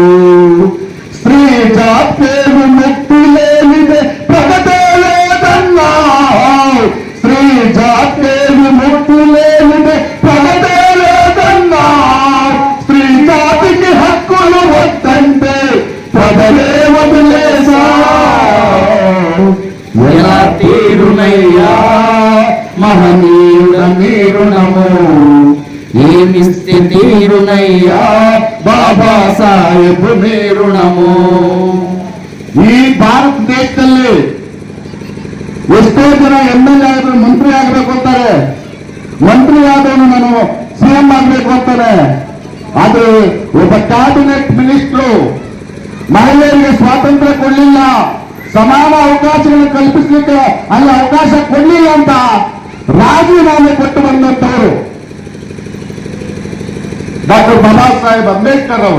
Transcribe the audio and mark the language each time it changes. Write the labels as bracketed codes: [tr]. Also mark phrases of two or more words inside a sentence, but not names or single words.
[te] స్త్రీ జాతేరు ముక్తి లేనిదే ప్రగతే లేదన్నా, స్త్రీ జాతేరు ముక్తి లేనిదే ప్రగతే లేదన్నా, స్త్రీ జాతికి హక్కులు వద్దంటే ప్రజలే వదిలేసా. ఎలా తీరునయ్యా మహనీయుడని రుణము ఏమిస్తే తీరునయ్యా బాబా సాహెబ్ ಋಣಮು. [kn] ಈ ಭಾರತದೇಶದಲ್ಲಿ ಎಷ್ಟೋ ಜನ MLA ಆದ್ರು ಮಂತ್ರಿ ಆಗಬೇಕು ಅಂತಾರೆ, ಮಂತ್ರಿ ಆದವನು ನಾನು CM ಆಗಬೇಕು ಅಂತಾರೆ. ಅದು ಒಬ್ಬ [en] cabinet minister [kn] ಮಹಿಳೆಯರಿಗೆ ಸ್ವಾತಂತ್ರ್ಯ ಕೊಡಲಿಲ್ಲ, ಸಮಾನ ಅವಕಾಶಗಳನ್ನು ಕಲ್ಪಿಸಲಿಕ್ಕೆ ಅಲ್ಲಿ ಅವಕಾಶ ಕೊಡಲಿಲ್ಲ ಅಂತ ರಾಜೀನಾಮೆ ಕೊಟ್ಟು ಬಂದಂತವರು ಡಾಕ್ಟರ್ ಬಾಬಾ ಸಾಹೇಬ್ ಅಂಬೇಡ್ಕರ್ ಅವರು.